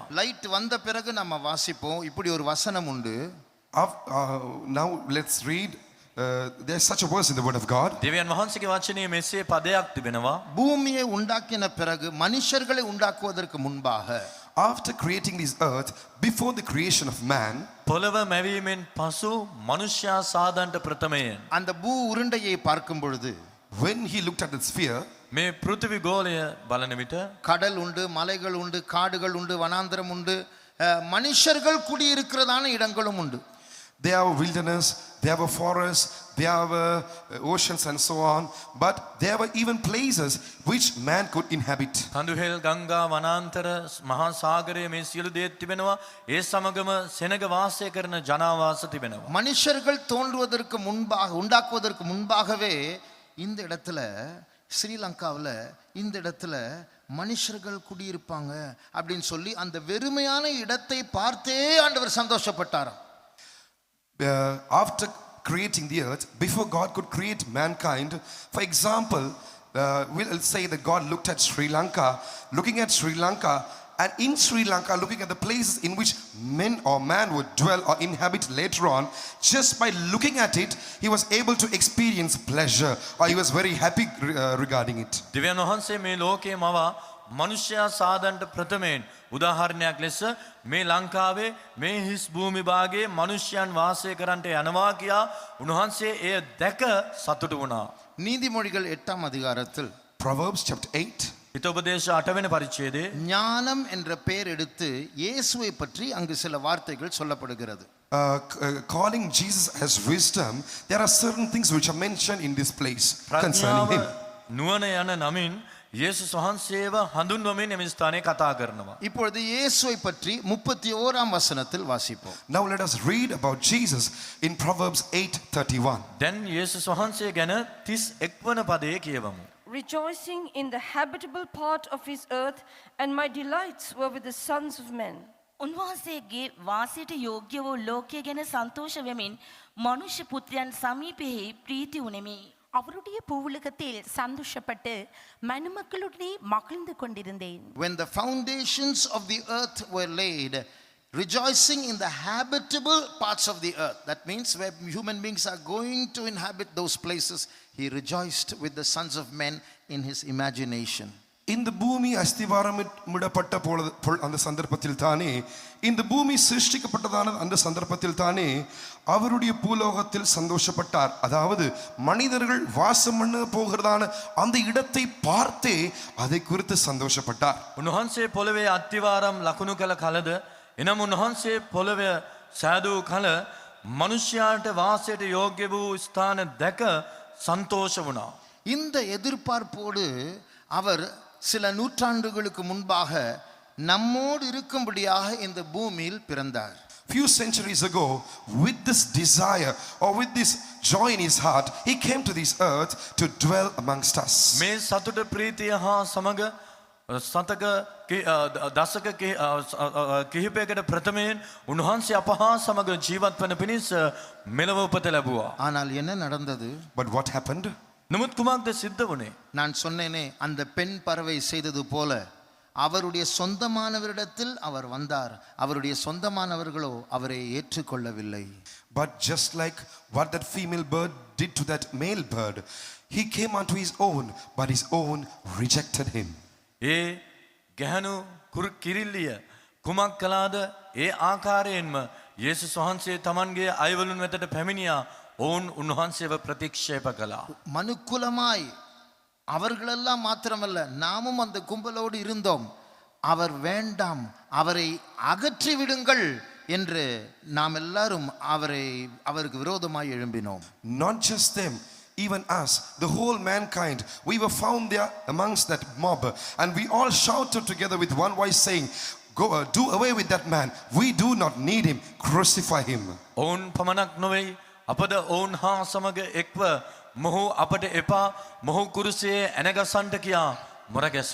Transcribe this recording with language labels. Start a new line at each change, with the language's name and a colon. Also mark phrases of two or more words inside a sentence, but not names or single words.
Tamil: லைட் வந்த பிறகு நம்ம வாசிப்போம். இப்படி ஒரு வசனம் உண்டு.
English: Now let's read. There's such a verse in the word of God.
Sinhala: දෙවියන් වහන්සේගේ වචනේ මෙසේ පදයක් තිබෙනවා.
Tamil: பூமியை உண்டாக்கின பிறகு மனுஷர்களை உண்டாக்குவதற்கு முன்பாக
English: After creating this earth, before the creation of man,
Sinhala: පොළව මැවීමෙන් පසු මනුෂ්‍යයා සාදන්ට ප්‍රථමයෙන්
Tamil: அந்த பூ உருண்டையை பார்க்கும் பொழுது
English: when he looked at the sphere,
Sinhala: මේ පෘථිවි ගෝලය බලන විට
Tamil: கடல் உண்டு, மலைகள் உண்டு, காடுகள் உண்டு, வனாந்தரம் உண்டு, மனுஷர்கள் குடியிருக்கிறதான இடங்களும் உண்டு.
English: there are wilderness, there were forests, there were oceans and so on, but there were even places which man could inhabit.
Sinhala: කඳුහෙල් ගංගා වනාන්තර මහා සාගරයේ මේ සියලු දේ තිබෙනවා. ඒ සමගම සෙනග වාසය කරන ජනාවාස තිබෙනවා.
Tamil: மனுஷர்கள் தோன்றுவதற்கு முன்பாக உண்டாக்குவதற்கு முன்பாகவே இந்த இடத்துல ஸ்ரீலங்காவில் இந்த இடத்துல மனுஷர்கள் குடியிருப்பாங்க அப்படின்னு சொல்லி அந்த வெறுமையான இடத்தை பார்த்தே ஆண்டவர் சந்தோஷப்பட்டாராம்.
English: After creating the earth, before God could create mankind, for example, we'll say that God looked at Sri Lanka, looking at Sri Lanka, and in Sri Lanka, looking at the places in which men or man would dwell or inhabit later on, just by looking at it, he was able to experience pleasure, or he was very happy regarding it.
Sinhala: දෙවියන් වහන්සේ මේ ලෝකයේ මවා මනුෂ්‍යයා සාදන්ට ප්‍රථමයෙන් උදාහරණයක් ලෙස මේ ලංකාවේ මේ හිස් භූමි භාගයේ මනුෂ්‍යයන් වාසය කරන්නට යනවා කියා උන්වහන්සේ එය දැක සතුටු වුණා.
Tamil: நீதிமொழிகள் 8ஆம் அதிகாரத்தில்
English: Proverbs chapter 8.
Sinhala: හිතෝපදේශ 8 වෙනි පරිච්ඡේදයේ
Tamil: ஞானம் என்ற பெயர் எடுத்து இயேசுவை பற்றி அங்கு சில வார்த்தைகள் சொல்லப்படுகிறது.
English: Calling Jesus as wisdom, there are certain things which are mentioned in this place concerning
Sinhala: ප්‍රඥාව
English: him.
Sinhala: නුවණ යන නමින් යේසුස් වහන්සේව හඳුන්වමින් මේ ස්ථානයේ කතා කරනවා.
Tamil: இப்பொழுது இயேசுவை பற்றி 31ஆம் வசனத்தில் வாசிப்போம்.
English: Now let us read about Jesus in Proverbs 8:31.
Sinhala: දැන් යේසුස් වහන්සේ ගැන 31 වන පදයේ කියවමු.
English: Rejoicing in the habitable part of his earth, and my delights were with the sons of men.
Sinhala: උන්වහන්සේගේ වාසයට යෝග්‍ය වූ ලෝකය ගැන සන්තෝෂ වෙමින් මනුෂ්‍ය පුත්‍රයන් සමීපෙහි ප්‍රීති උනේමි.
Tamil: அவருடைய பூவுலகத்தில் சந்தோஷப்பட்டு மனுமக்களுடனே மகிழ்ந்து கொண்டிருந்தேன்.
English: When the foundations of the earth were laid, rejoicing in the habitable parts of the earth, that means where human beings are going to inhabit those places, he rejoiced with the sons of men in his imagination.
Tamil: இந்த பூமி அஸ்திவாரமிடப்பட்ட அந்த சந்தர்ப்பத்தில் தானே, இந்த பூமி சிருஷ்டிக்கப்பட்டதான அந்த சந்தர்ப்பத்தில் தானே அவருடைய பூலோகத்தில் சந்தோஷப்பட்டார். அதாவது மனிதர்கள் வாசம் பண்ண போகிறதான அந்த இடத்தை பார்த்தே அதை குறித்து சந்தோஷப்பட்டார்.
Sinhala: උන්වහන්සේ පොළවේ අත්තිවාරම් ලකුණු කළ කලද එනම් උන්වහන්සේ පොළවේ සෑදූ කල මනුෂ්‍යයාට වාසයට යෝග්‍ය වූ ස්ථාන දැක සන්තෝෂ වුණා.
Tamil: இந்த எதிர்பார்ப்போடு அவர் சில நூற்றாண்டுகளுக்கு முன்பாக நம்மோடு இருக்கும்படியாக இந்த பூமியில் பிறந்தார்.
English: Few centuries ago, with this desire or with this joy in his heart, he came to this earth to dwell amongst us.
Sinhala: මේ සතුට ප්‍රීතිය හා සමග සතක දසක කිහිපයකට ප්‍රථමයෙන් උන්වහන්සේ අප හා සමග ජීවත් වන පිණිස මෙලව උපත ලැබුවා.
Tamil: ஆனால் என்ன நடந்தது?
English: But what happened?
Sinhala: නමුත් කුමක්ද සිද්ධ වුණේ?
Tamil: நான் சொன்னேனே, அந்த பெண் பறவை செய்தது போல அவருடைய சொந்தமானவரிடத்தில் அவர் வந்தார். அவருடைய சொந்தமானவர்களோ அவரை ஏற்றுக்கொள்ளவில்லை.
English: But just like what that female bird did to that male bird, he came unto his own, but his own rejected him.
Sinhala: ඒ ගැහැණු කිරිල්ලිය කුමක් කළාද? ඒ ආකාරයෙන්ම යේසුස් වහන්සේ තමන්ගේ අයවලුන් වෙතට පැමිණියා. ඔවුන් උන්වහන්සේව ප්‍රතික්ෂේප කළා.
Tamil: மனுக்குலமாய் அவர்களெல்லாம் மாத்திரமல்ல, நாமும் அந்த கும்பலோடு இருந்தோம். அவர் வேண்டாம், அவரை அகற்றி விடுங்கள் என்று நாம் எல்லாரும் அவருக்கு விரோதமாய் எழும்பினோம்.
English: Not just them, even us, the whole mankind, we were found there amongst that mob, and we all shouted together with one voice saying, "Go, do away with that man. We do not need him. Crucify him."
Sinhala: ඔවුන් පමණක් නොවේ, අපද ඔවුන් හා සමග එක්ව මොහු අපට එපා, මොහු කුරුසියේ ඇනගසන්ට කියා මොර ගැසුවා.